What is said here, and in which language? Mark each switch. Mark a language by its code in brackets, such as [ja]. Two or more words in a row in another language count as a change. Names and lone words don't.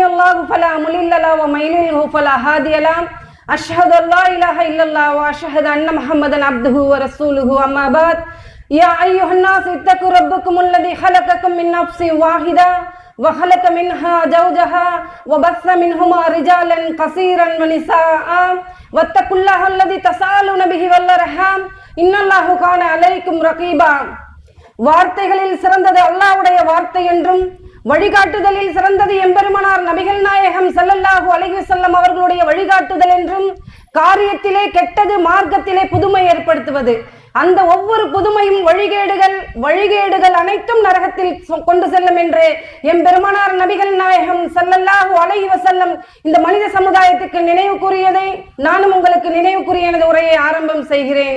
[ar] الله فلا مضل له ومن يضلل فلا هادي له أشهد أن لا إله إلا الله وأشهد أن محمدا عبده ورسوله أما بعد يا أيها الناس اتقوا ربكم الذي خلقكم من نفس واحدة وخلق منها زوجها وبث منهما رجالا كثيرا ونساء واتقوا الله الذي تساءلون به والأرحام إن الله كان عليكم رقيبا. [ta] வார்த்தைகளில் சிறந்தது அல்லாஹ்வுடைய வார்த்தை என்றும் வழிகாட்டுதலில் சிறந்தது எம்பெருமானார் நபிகள் நாயகம் [ar] صلى الله عليه وسلم [ta] அவர்களுடைய வழிகாட்டுதல் என்றும் காரியத்திலே கெட்டது மார்க்கத்திலே புதுமை ஏற்படுத்துவது, அந்த ஒவ்வொரு புதுமையும் வழிகேடுகள் அனைத்தும் நரகத்தில் கொண்டு செல்லும் என்று எம்பெருமானார் நபிகள் நாயகம் [ar] صلى الله عليه وسلم [ta] இந்த மனித சமுதாயத்துக்கு நினைவு கூறியதை நானும் உங்களுக்கு நினைவு கூறிய எனது உரையை ஆரம்பம் செய்கிறேன்.